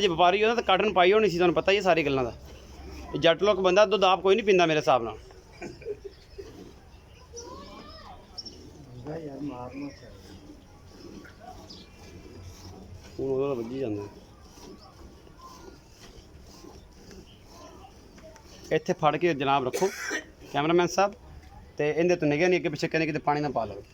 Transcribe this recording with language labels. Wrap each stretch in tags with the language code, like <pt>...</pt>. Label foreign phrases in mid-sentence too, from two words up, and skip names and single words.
<pa>ਜੀ ਵਪਾਰੀ ਹੁੰਦਾ ਤੋ ਕਾਟਨ ਪਾਈ ਹੋਣੀ ਸੀ, ਤੁਹਾਨੂੰ ਪਤਾ ਹੀ ਹੈ ਸਾਰੀ ਗੱਲਾਂ ਦਾ। ਜੱਟ ਲੋਗ ਬੰਦਾ ਦੁੱਧ ਆਪ ਕੋਈ ਨਹੀਂ ਪੀਂਦਾ ਮੇਰੇ ਹਿਸਾਬ ਨਾਲ। ਹੁਣ ਉਹਦਾ ਵੱਜੀ ਜਾਂਦਾ ਇੱਥੇ ਫੜ ਕੇ ਜਨਾਬ ਰੱਖੋ ਕੈਮਰਾਮੈਨ ਸਾਹਿਬ ਤੇ ਇਹਦੇ ਤੋਂ ਨਿਗਾਹ ਨਹੀਂ ਅੱਗੇ ਪਿੱਛੇ ਕਹਿੰਦੇ ਕਿਤੇ ਪਾਣੀ ਨਾ ਪਾ ਲਓ।</pa>